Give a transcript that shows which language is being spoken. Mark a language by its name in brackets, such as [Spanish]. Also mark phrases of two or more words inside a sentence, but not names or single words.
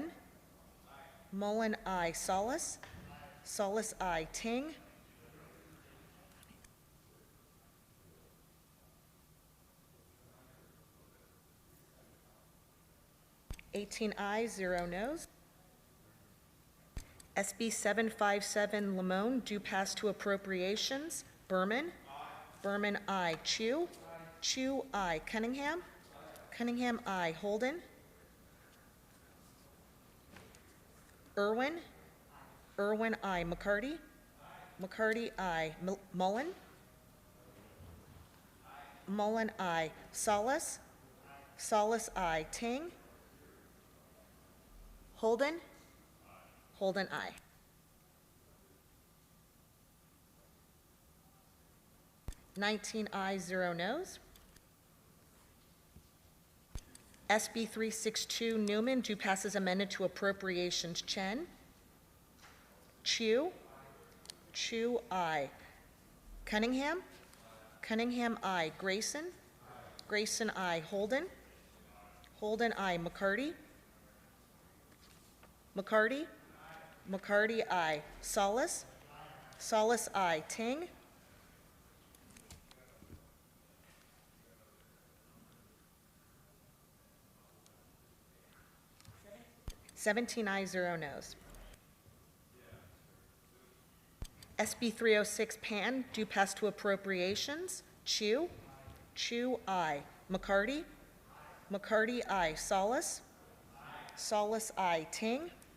[English] Mullen, aye. Salas. Salas, aye. Ting. Eighteen ayes, 0 noes. SB 757 Limon, due pass to appropriations. Berman. Berman, aye. Chu. Chu, aye. Cunningham. Cunningham, aye. Holden. Irwin. Irwin, aye. McCarty. McCarty, aye. Mullen. Mullen, aye. Salas. Salas, aye. Ting. Holden. Holden, aye. Nineteen ayes, 0 noes. SB 362 Newman, due pass as amended to appropriations. Chen. Chu. Chu, aye. Cunningham. Cunningham, aye. Grayson. Grayson, aye. Holden. Holden, aye. McCarty. McCarty. McCarty, aye. Salas. Salas, aye. Ting. Seventeen ayes, 0 noes. SB 306 Pan, due pass to appropriations. Chu. Chu, aye. McCarty. McCarty, aye. Salas. Salas, aye. Ting.